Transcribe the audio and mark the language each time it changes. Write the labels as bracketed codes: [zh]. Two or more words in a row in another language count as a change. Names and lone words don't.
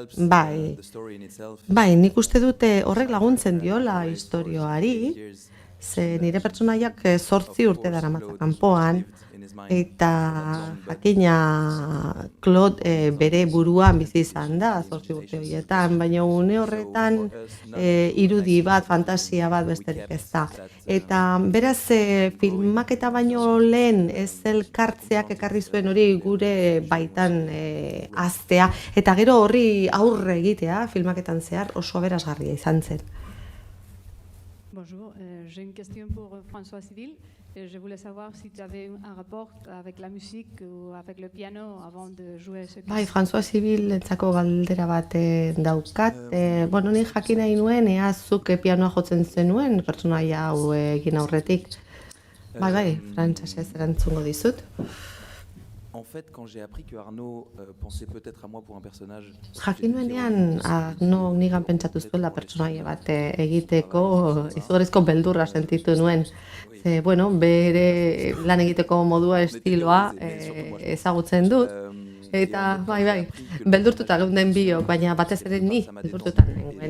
[eu] Bai, nik uste dute horrek laguntzen diola istorioari, ze nire pertsonaiak 8 urte daramatza kanpoan, eta jakina Claude bere buruan bizi izan da 8 urte horietan, baina une horretan irudi bat, fantasia bat besterik ez da. Eta beraz filmaketa baino lehen ez elkartzeak ekarri zuen hori gure baitan haztea, eta gero horri aurre egitea filmaketan zehar oso aberasgarria izan zen. [fr] Bonjour, j'ai une question pour François Civil. Je voulais savoir si tu avais un rapport avec la musique ou avec le piano avant de jouer ce pièce. [eu] Bai, François Civil entzako galdera bat daukat. Ni jakin nahi nuen, ea zuk pianoa jotzen zenuen pertsonaia hau egin aurretik. Bai, frantsesez erantzungo dizut. [fr] En fait, quand j'ai appris que Arnaud pensait peut-être à moi pour un personnage... [eu] Jakin nuenean, Arnaud nigan pentsatu zuela pertsonaia bat egiteko, izugarrizko beldurra sentitu nuen. Bere lan egiteko modua, estiloa ezagutzen dut. Eta, bai, beldurtuta geunden biok, baina batez ere ni beldurtuta nengoen.